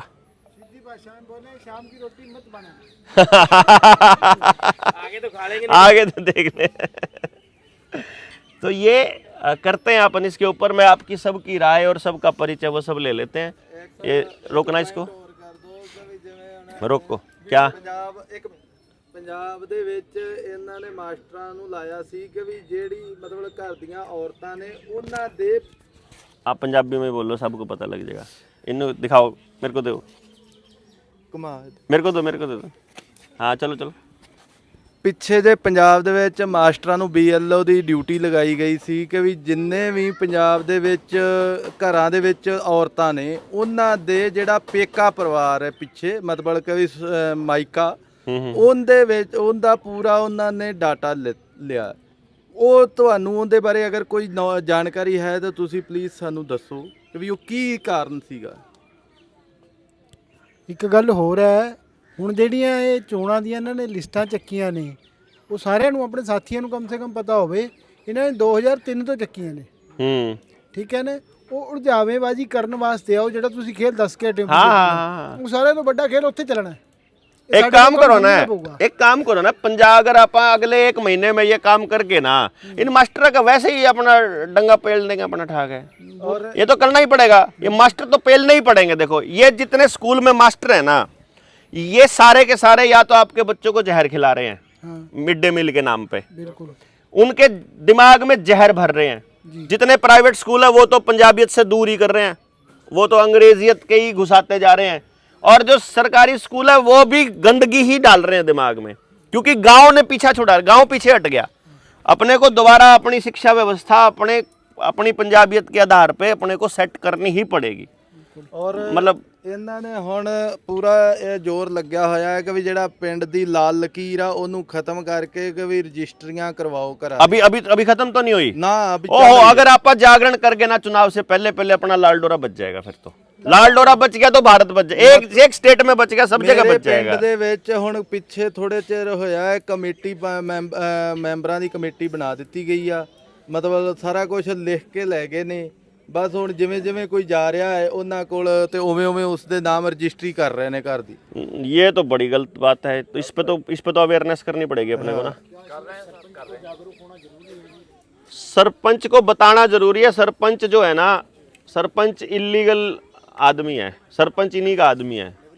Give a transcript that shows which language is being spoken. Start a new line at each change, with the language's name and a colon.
Hindi: सीधी भाषा में बोले शाम की रोटी मत बना। आगे तो खा लेंगे, आगे तो देख ले। तो ये करते हैं अपन इसके ऊपर। मैं आपकी सबकी राय और सबका परिचय वो सब ले लेते हैं। ये रोकना इसको,
Punjabi: ਹੋਰ ਕਰ ਦੋ ਕਿ ਵੀ ਜਿਵੇਂ ਹੁਣ
Hindi: रोको क्या।
Punjabi: ਪੰਜਾਬ ਦੇ ਵਿੱਚ ਇਹਨਾਂ ਨੇ ਮਾਸਟਰਾਂ ਨੂੰ ਲਾਇਆ ਸੀ ਕਿ ਵੀ ਜਿਹੜੀ ਮਤਲਬ ਘਰ ਦੀਆਂ ਔਰਤਾਂ ਨੇ ਉਹਨਾਂ ਦੇ
Hindi: आप पंजाबी में बोलो, सबको पता लग जाएगा। इन्हों दिखाओ, मेरे को दो,
Punjabi: ਕਮਾਦ
Hindi: मेरे को दे दो। हाँ चलो चलो।
Punjabi: ਪਿੱਛੇ ਜੇ ਪੰਜਾਬ ਦੇ ਵਿੱਚ ਮਾਸਟਰਾਂ ਨੂੰ BLO ਦੀ ਡਿਊਟੀ ਲਗਾਈ ਗਈ ਸੀ ਕਿ ਵੀ ਜਿੰਨੇ ਵੀ ਪੰਜਾਬ ਦੇ ਵਿੱਚ ਘਰਾਂ ਦੇ ਵਿੱਚ ਔਰਤਾਂ ਨੇ ਉਹਨਾਂ ਦੇ ਜਿਹੜਾ ਪੇਕਾ ਪਰਿਵਾਰ ਹੈ ਪਿੱਛੇ ਮਤਲਬ ਕਿ ਵੀ ਮਾਇਕਾ ਉਹਦੇ ਵਿੱਚ ਉਹਦਾ ਪੂਰਾ ਉਹਨਾਂ ਨੇ ਡਾਟਾ ਲਿਆ। ਉਹ ਤੁਹਾਨੂੰ ਉਹਦੇ ਬਾਰੇ ਅਗਰ ਕੋਈ ਜਾਣਕਾਰੀ ਹੈ ਤਾਂ ਤੁਸੀਂ ਪਲੀਜ਼ ਸਾਨੂੰ ਦੱਸੋ ਕਿ ਵੀ ਉਹ ਕੀ ਕਾਰਨ ਸੀਗਾ। ਇੱਕ ਗੱਲ ਹੋਰ ਹੈ, ਹੁਣ ਜਿਹੜੀਆਂ ਇਹ ਚੋਣਾਂ ਦੀਆਂ ਇਹਨਾਂ ਨੇ ਲਿਸਟਾਂ ਚੱਕੀਆਂ ਨੇ ਉਹ ਸਾਰਿਆਂ ਨੂੰ ਆਪਣੇ ਸਾਥੀਆਂ ਨੂੰ ਕਮ ਸੇ ਕਮ ਪਤਾ ਹੋਵੇ। ਇਹਨਾਂ ਨੇ 2003 ਤੋਂ ਚੱਕੀਆਂ ਨੇ, ਠੀਕ ਹੈ ਨਾ। ਉਹ ਉਲਝਾਵੇਬਾਜ਼ੀ ਕਰਨ ਵਾਸਤੇ ਆ ਉਹ ਜਿਹੜਾ ਤੁਸੀਂ ਖੇਲ ਦੱਸ ਕੇ ਹਟੇ ਹੋ, ਉਹ ਸਾਰਿਆਂ ਤੋਂ ਵੱਡਾ ਖੇਲ ਉੱਥੇ ਚੱਲਣਾ ਹੈ।
Hindi: एक काम करो ना, एक काम करो ना, पंजाब अगर आप अगले 1 महीने में ये काम करके ना इन मास्टर का वैसे ही अपना डंगा पेल देंगे अपना ठाक है। और ये तो करना ही पड़ेगा, ये मास्टर तो पेलने ही पड़ेंगे। देखो ये जितने स्कूल में मास्टर है ना, ये सारे के सारे या तो आपके बच्चों को जहर खिला रहे हैं मिड डे मील के नाम पे, बिल्कुल उनके दिमाग में जहर भर रहे हैं। जितने प्राइवेट स्कूल है वो तो पंजाबियत से दूर ही कर रहे हैं, वो तो अंग्रेजियत के ही घुसाते जा रहे हैं। और जो सरकारी स्कूल है वो भी गंदगी ही डाल रहे हैं दिमाग में, क्योंकि गांव ने पीछा छुड़ा, गांव पीछे हट गया। अपने को दोबारा अपनी शिक्षा व्यवस्था अपनी पंजाबियत के आधार पे अपने को सेट करनी ही पड़ेगी। ਔਰ मतलब
Punjabi: ਇਹਨਾਂ ਨੇ ਹੁਣ ਪੂਰਾ ਇਹ ਜ਼ੋਰ ਲੱਗਿਆ ਹੋਇਆ ਹੈ ਕਿ ਵੀ ਜਿਹੜਾ ਪਿੰਡ ਦੀ ਲਾਲ ਲਕੀਰ ਆ ਉਹਨੂੰ ਖਤਮ ਕਰਕੇ ਕਿ ਵੀ ਰਜਿਸਟਰੀਆਂ ਕਰਵਾਓ ਘਰਾਂ।
Hindi: अभी खत्म तो नहीं हुई ना अभी ओहो, अगर आप जागरण करके ना चुनाव से पहले अपना लाल डोरा बच जाएगा। फिर तो लाल डोरा बच गया तो भारत बच जाएगा। एक स्टेट में बच गया, सब जगह बच जाएगा।
Punjabi: ਪਿੰਡ ਦੇ ਵਿੱਚ ਹੁਣ ਪਿੱਛੇ ਥੋੜੇ ਚਿਰ ਹੋਇਆ ਹੈ ਕਮੇਟੀ ਮੈਂਬਰਾਂ ਦੀ ਕਮੇਟੀ ਬਣਾ ਦਿੱਤੀ ਗਈ ਆ। ਮਤਲਬ ਸਾਰਾ ਕੁਝ ਲਿਖ ਕੇ ਲੈ ਗਏ ਨੇ। ਬਸ ਹੁਣ ਜਿਵੇਂ ਜਿਵੇਂ ਕੋਈ ਜਾ ਰਿਹਾ ਹੈ ਉਹਨਾਂ ਕੋਲ ਤੇ ਉਵੇਂ ਉਵੇਂ ਉਸ ਦੇ ਨਾਮ ਰਜਿਸਟਰੀ ਕਰ ਰਹੇ ਨੇ ਘਰ ਦੀ।
Hindi: ये तो बड़ी गलत बात है। तो इस पे तो अवेयरनेस करनी पड़ेगी अपने को ना। सरपंच को बताना जरूरी है। सरपंच जो है ना, सरपंच इलीगल आदमी है, सरपंच इन्हीं का आदमी है।